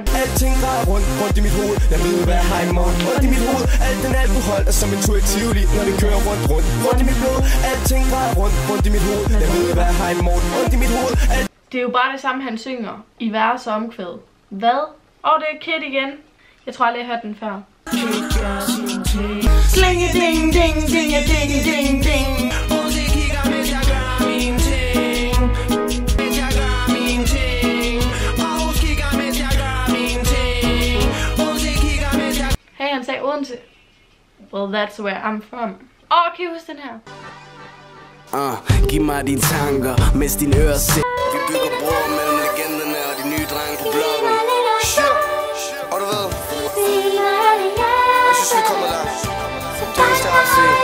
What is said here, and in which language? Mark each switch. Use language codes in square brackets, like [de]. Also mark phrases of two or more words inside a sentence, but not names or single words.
[da] Alting drejer rundt i mit hoved. Jeg ved, hvad jeg har i morgen. Rundt i mit hoved. Alt den alkohol er som en tur i Tivoli, når det kører rundt i mit blod. Alting drejer rundt i mit hoved. Jeg ved, hvad jeg har i morgen. Rundt i mit hoved. Det er jo bare det samme, han synger i vers og omkvæd. Hvad? Det er Kid igen. Jeg tror aldrig, jeg har hørt den før. Slinge ding ding ding ding ding ding. Musik kigger, mens jeg gør mine ting. Hey, han sagde Odense. [en] Well, that's where I'm from. [da] Kan I huske den her? Giv mig dine tanker, mens dine ører ser. Vi bygger broer mellem legenderne og de nye drenge på bloggen. Og du ved, jeg synes vi kommer langt. Det eneste jeg har at se.